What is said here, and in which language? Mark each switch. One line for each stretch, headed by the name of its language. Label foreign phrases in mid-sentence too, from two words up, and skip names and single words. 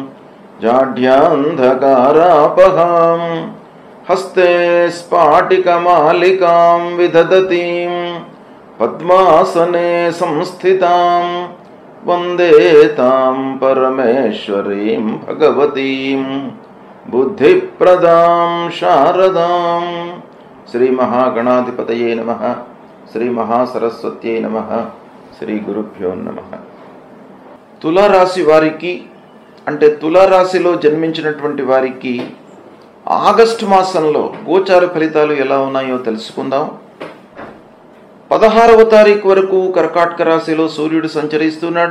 Sanskrit: जाढ्यान्धकारापहां हस्ते स्फाटिकमालिकां विदधतीं पद्मासने संस्थितां वन्दे तां परमेश्वरीं भगवतीं बुद्धिप्रदां शारदां। श्री महागणाधिपतये नमः। श्री महासरस्वत्यै नमः। శ్రీ గురుభ్యో నమః.
Telugu: తులారాశి వారికి అంటే తులారాశిలో జన్మించినటువంటి వారికి ఆగస్టు మాసంలో గోచార ఫలితాలు ఎలా ఉన్నాయో తెలుసుకుందాం. 16వ తారీఖు వరకు కర్కాటక రాశిలో సూర్యుడు సంచరిస్తున్నాడు.